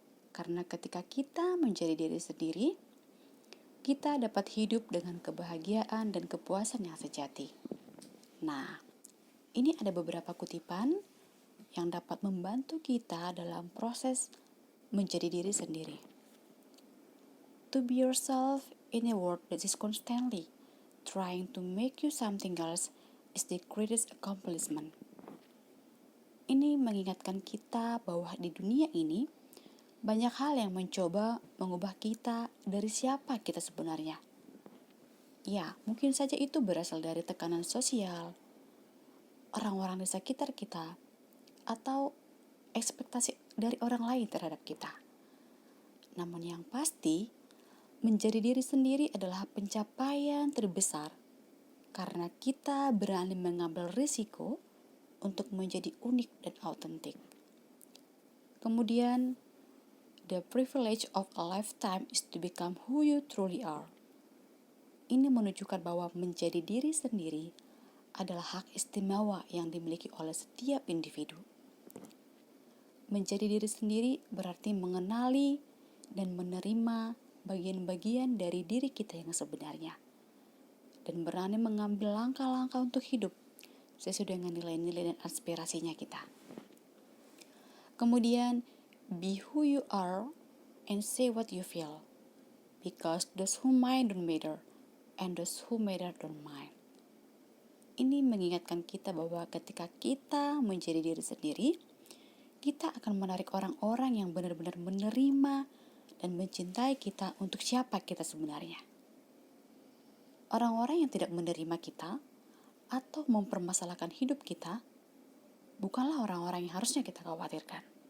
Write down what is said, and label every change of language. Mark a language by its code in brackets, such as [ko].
[id] Karena ketika kita menjadi diri sendiri, kita dapat hidup dengan kebahagiaan dan kepuasan yang sejati. Nah, ini ada beberapa kutipan yang dapat membantu kita dalam proses menjadi diri sendiri. [en] To be yourself in a world that is constantly trying to make you something else is the greatest accomplishment. [id] Ini mengingatkan kita bahwa di dunia ini banyak hal yang mencoba mengubah kita dari siapa kita sebenarnya. Ya, mungkin saja itu berasal dari tekanan sosial, orang-orang di sekitar kita, atau ekspektasi dari orang lain terhadap kita. Namun yang pasti, menjadi diri sendiri adalah pencapaian terbesar karena kita berani mengambil risiko untuk menjadi unik dan autentik. Kemudian, [en] the privilege of a lifetime is to become who you truly are. [id] Ini menunjukkan bahwa menjadi diri sendiri adalah hak istimewa yang dimiliki oleh setiap individu. Menjadi diri sendiri berarti mengenali dan menerima bagian-bagian dari diri kita yang sebenarnya. Dan berani mengambil langkah-langkah untuk hidup sesuai dengan nilai-nilai dan aspirasinya kita. Kemudian, [en] be who you are and say what you feel. Because those who mind don't matter, and those who matter don't mind. [id] Ini mengingatkan kita bahwa ketika kita menjadi diri sendiri, kita akan menarik orang-orang yang benar-benar menerima dan mencintai kita untuk siapa kita sebenarnya. Orang-orang yang tidak menerima kita atau mempermasalahkan hidup kita bukanlah orang-orang yang harusnya kita khawatirkan.